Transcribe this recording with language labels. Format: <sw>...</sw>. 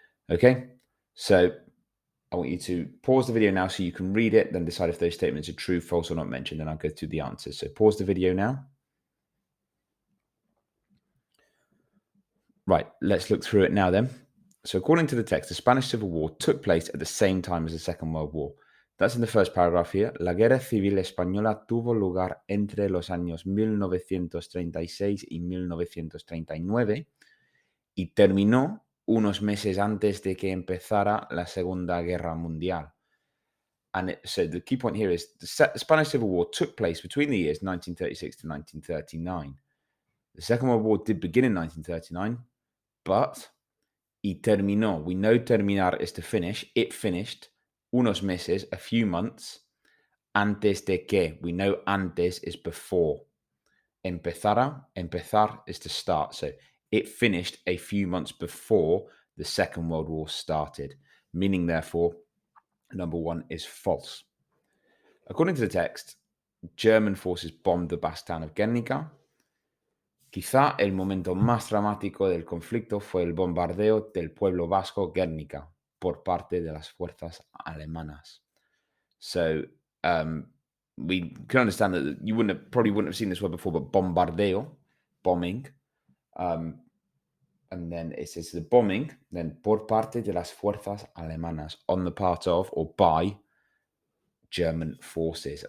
<en>Okay, so I want you to pause the video now so you can read it, then decide if those statements are true, false, or not mentioned, and I'll go through the answers. So pause the video now. Right, let's look through it now then. So according to the text, the Spanish Civil War took place at the same time as the Second World War. That's in the first paragraph here.</en> <es>La Guerra Civil Española tuvo lugar entre los años 1936 y 1939 y terminó unos meses antes de que empezara la Segunda Guerra Mundial.</es> <en>And so the key point here is the Spanish Civil War took place between the years 1936 to 1939. The Second World War did begin in 1939, but</en> <es>y terminó.</es> <en>We know terminar is to finish. It finished</en> <es>unos meses,</es> <en>a few months,</en> <es>antes de que.</es> <en>We know antes is before. Empezar is to start. So it finished a few months before the Second World War started, meaning therefore number one is false. According to the text, German forces bombed the Basque town of Guernica.</en> <es>Quizá el momento más dramático del conflicto fue el bombardeo del pueblo vasco Guernica por parte de las fuerzas alemanas.</es> <en>So we can understand that you probably wouldn't have seen this word before, but bombardeo, bombing. And then it says the bombing, then</en> <es>por parte de las fuerzas alemanas,</es> <en>on the part of or by German forces.</en>